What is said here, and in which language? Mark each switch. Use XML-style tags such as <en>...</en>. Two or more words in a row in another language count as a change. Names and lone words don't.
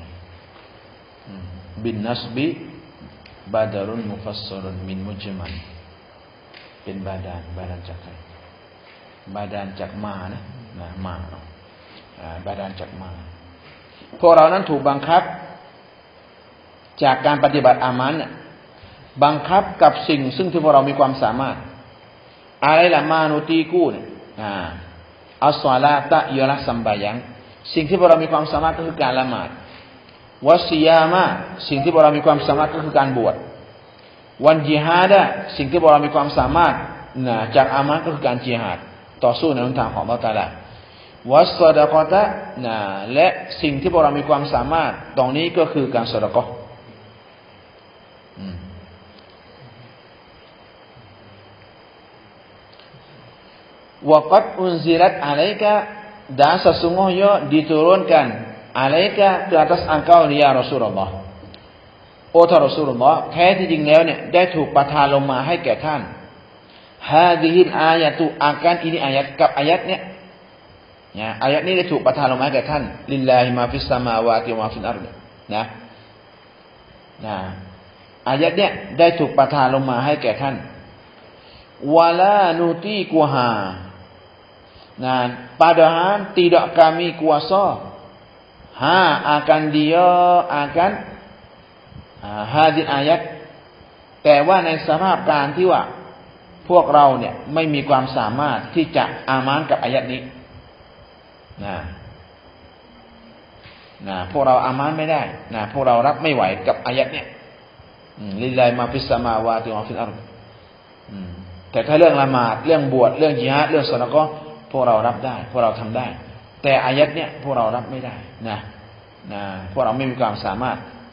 <ar>بالنصب بدل مفسر من مجمل</ar> <th>เป็นบาดาลจากใครบาดาลจากมานะมาบาดาลจากมาพวกเรา นั้นถูกบังคับจากการปฏิบัติอามันบังคับกับสิ่งซึ่งที่พวกเรามีความสามารถอะไรล่ะมา นุตีกูเนี่ยอัสศอลาตะ</th> <ms>ialah sembahyang</ms> <th>สิ่งที่พวกเรามีความสามารถก็คือการละหมาดวัสซิยามะสิ่งที่พวกเรามีความสามารถก็คือการบวชวันญิฮาดะสิ่งที่พวกเรามีความสามารถจากอามันก็คือการญิฮาดต่อสู้ในหนทางของอัลเลาะห์ตะอาลาวัสซอดะกอตะและสิ่งที่พวกเรามีความสามารถตรงนี้ก็คือการซอดะกอฮ์</th> <ar>وقد أنزلت عليك</ar> <ms>dan sesungguhnya diturunkan</ms> <th>alaika</th> <ms>ke atas engkau ya Rasulullah</ms> <th>โอ้ท่านรอซูลุลลอฮ์แท้ที่จริงแล้วเนี่ยได้ถูกประทานลงมาให้แก่ท่าน</th> <ar>هذه الآية</ar> <th>อาการ</th> <ms>ini ayat</ms> <th>กับayatเนี่ยayatนี้ได้ถูกประทานลงมาให้แก่ท่าน</th> <ar>لله ما في السماوات وما في الأرض</ar> <th>ayatเนี่ยได้ถูกประทานลงมาให้แก่ท่าน</th> <ar>ولا نطيقها</ar> <ms>padahal tidak kami kuasa akan dia akan hadis ayat</ms> <th>แต่ว่าในสภาพการที่ว่าพวกเราเนี่ยไม่มีความสามารถที่จะอามานกับอายัดนี้ พวกเราอามานไม่ได้พวกเรารับไม่ไหวกับอายัดเนี่ย</th> <ar>لله ما في السماوات وما في الأرض</ar> <th>แต่ถ้าเรื่องละหมาดเรื่องบวชเรื่องญิฮาดเรื่องซอดะกอฮ์พวกเรารับได้พวกเราทำได้แต่อายัดเนี่ยพวกเรารับไม่ได้พวกเราไม่มีความสามารถ</th>